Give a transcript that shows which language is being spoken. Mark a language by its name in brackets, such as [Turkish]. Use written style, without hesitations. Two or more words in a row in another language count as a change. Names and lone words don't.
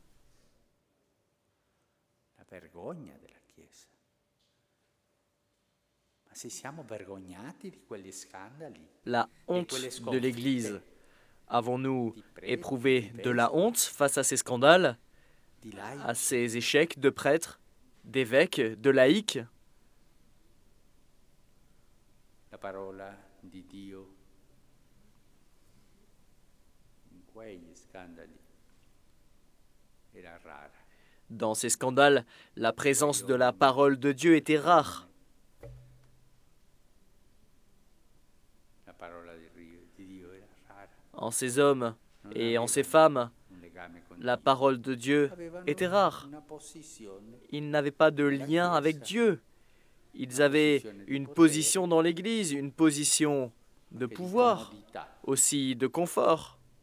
[French] La honte de l'Église. Avons-nous éprouvé de la honte face à ces scandales, à ces échecs de prêtres, d'évêques, de laïcs? [Italian] La parola di Dio in quegli scandali era rara. [French] Dans ces scandales, la présence de la parole de Dieu était rare. [Italian] La parola di Dio era rara. [French] En ces hommes et en ces femmes, la parole de Dieu était rare. Ils n'avaient pas de lien avec Dieu. Ils avaient une position dans l'Église, une position de pouvoir, aussi de confort.